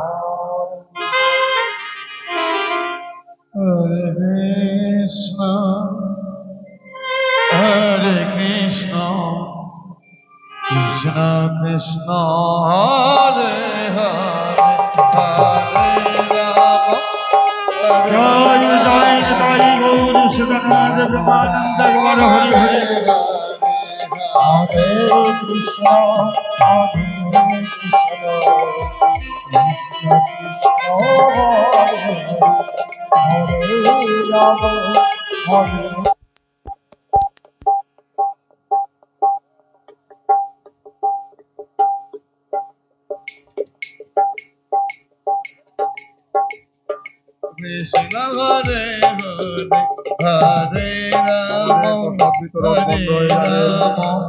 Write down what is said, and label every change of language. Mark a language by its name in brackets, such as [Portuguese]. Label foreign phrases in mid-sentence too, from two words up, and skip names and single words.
[Sanskrit] हरे कृष्ण, कृष्ण कृष्ण, हरे हरे, हरे राम, [Bangla] জয় জয় জয় গৌর সুগনাথ প্রেমানন্দ গৌর হরি হরি। [Sanskrit] हरे कृष्ण, हरे कृष्ण, कृष्ण कृष्ण, हरे राम, हरे कृष्ण हरे हरे, हरे राम, हरे राम,